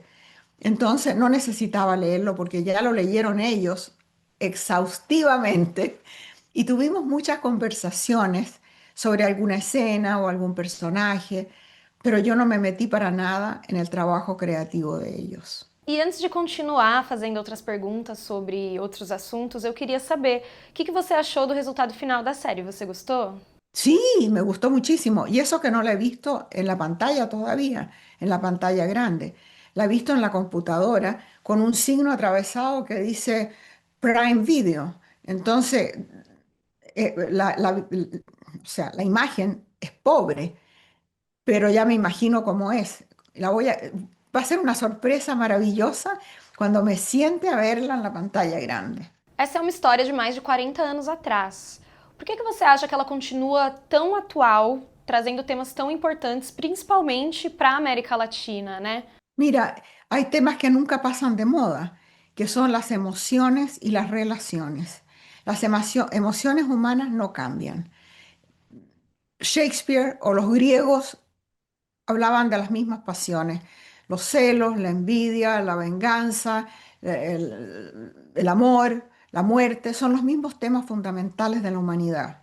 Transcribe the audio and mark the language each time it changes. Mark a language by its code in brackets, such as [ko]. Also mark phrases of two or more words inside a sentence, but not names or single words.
[es] Entonces no necesitaba leerlo porque ya lo leyeron ellos exhaustivamente y tuvimos muchas conversaciones sobre alguna escena o algún personaje, pero yo no me metí para nada en el trabajo creativo de ellos. [pt] E antes de continuar fazendo outras perguntas sobre outros assuntos, eu queria saber o que você achou do resultado final da série. Você gostou? [es] Sí, me gustó muchísimo. Y eso que no la he visto en la pantalla todavía, en la pantalla grande. La he visto en la computadora con un signo atravesado que dice Prime Video. Entonces, o sea, la imagen es pobre, pero ya me imagino cómo es. Va a ser una sorpresa maravillosa cuando me siente a verla en la pantalla grande. [pt] Essa é uma história de mais de 40 anos atrás. Por que você acha que ela continua tão atual, trazendo temas tão importantes, principalmente para a América Latina, né? [es] Mira, hay temas que nunca pasan de moda, que son las emociones y las relaciones. Las emociones humanas no cambian. Shakespeare o los griegos hablaban de las mismas pasiones, los celos, la envidia, la venganza, el amor, la muerte, son los mismos temas fundamentales de la humanidad.